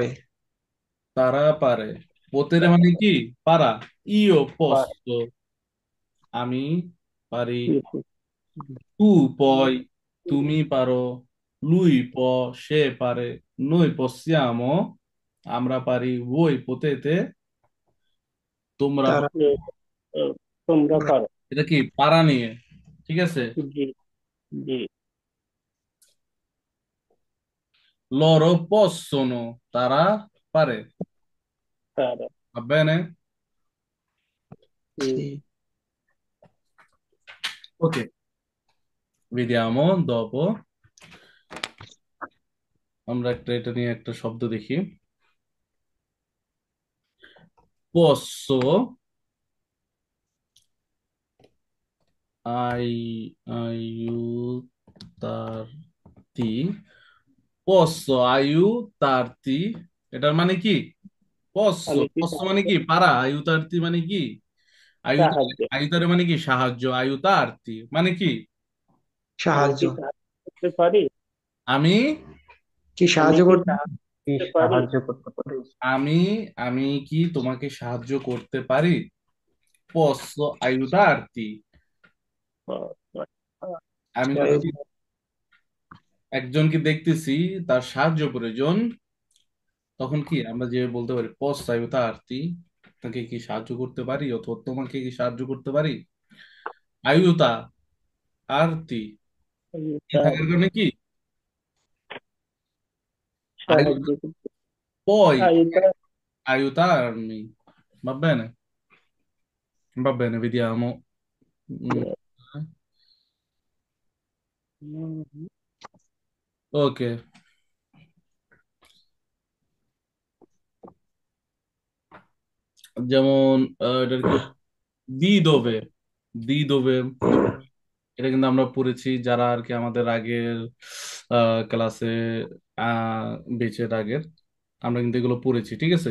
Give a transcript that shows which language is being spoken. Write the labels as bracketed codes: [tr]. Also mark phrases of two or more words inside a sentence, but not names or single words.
[bn] তারা পারে। potere মানে কি? পারা। io পারি। [it] posso, [bn] আমি পারি। [it] tu puoi, [bn] তুমি পারো। [it] lui può, [bn] সে পারে। [it] noi possiamo, [bn] আমরা পারি। [it] voi potete, [bn] তোমরা তারা পারো। তোমরা পারে। পারো। এটা কি পারা নিয়ে? ঠিক আছে। জি জি। [it] loro possono, [bn] তারা পারে। তারা [it] va bene? [bn] হুম, জি। [it] Ok, vediamo dopo. [bn] আমরা এটা নিয়ে একটা শব্দ দেখি। [it] Posso, aiutarti, posso aiutarti, [bn] এটার মানে কি? [it] posso, [bn] আমি কি posso মানে কি পারা, aiutarti মানে কি? aiutare, সাহায্য aiutare মানে কি সাহায্য, aiutarti মানে কি? আমি সাহায্য। কি সাহায্য করতে পারি? আমি কি আমি সাহায্য কি করতে? কি করতে পারি। সাহায্য করতে পারি? আমি আমি কি তোমাকে সাহায্য করতে পারি? [it] Posso aiutarti? Posso [bn] আমি আয়ু- যদি একজনকে দেখতেছি, তার সাহায্য প্রয়োজন, তখন কি আমরা যে বলতে পারি [it] posso aiutarti? [bn] তাকে কি সাহায্য করতে পারি, অথবা তোমাকে কি সাহায্য করতে পারি? আইউতা কি থাকার [it] aiutarmi, [bn] কারণে কি সাহায্য করতে, [it] poi aiutare. aiutarmi, va bene? Va bene, vediamo. [bn] Mm, ok, যেমন এটার কি [it] di dove, di dove, [bn] এটা কিন্তু আমরা পড়েছি যারা আর কি আমাদের আগের ক্লাসে, বেচের আগের, আমরা কিন্তু এগুলো পড়েছি, ঠিক আছে?